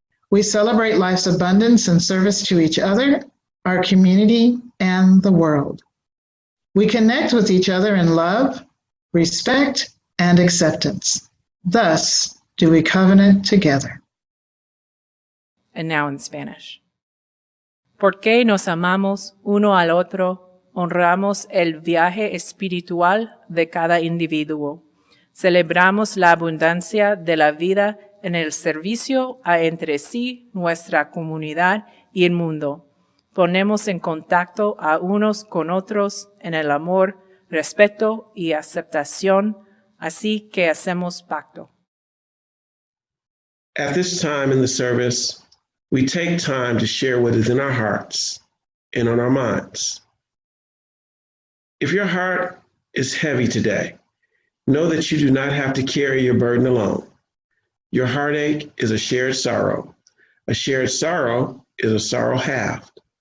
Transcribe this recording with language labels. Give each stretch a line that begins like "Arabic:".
English: We celebrate life's abundance and service to each other, our community, and the world. We connect with each other in love, respect, and acceptance. Thus do we covenant together. And now in Spanish.
Spanish: Porque nos amamos uno al otro, honramos el viaje espiritual de cada individuo. Celebramos la abundancia de la vida en el servicio a entre sí, nuestra comunidad y el mundo. Ponemos en contacto a unos con otros en el amor, respeto y aceptación, así que hacemos pacto.
English: At this time in the service, we take time to share what is in our hearts and on our minds. If your heart is heavy today, know that you do not have to carry your burden alone. Your heartache is a shared sorrow. A shared sorrow is a sorrow halved.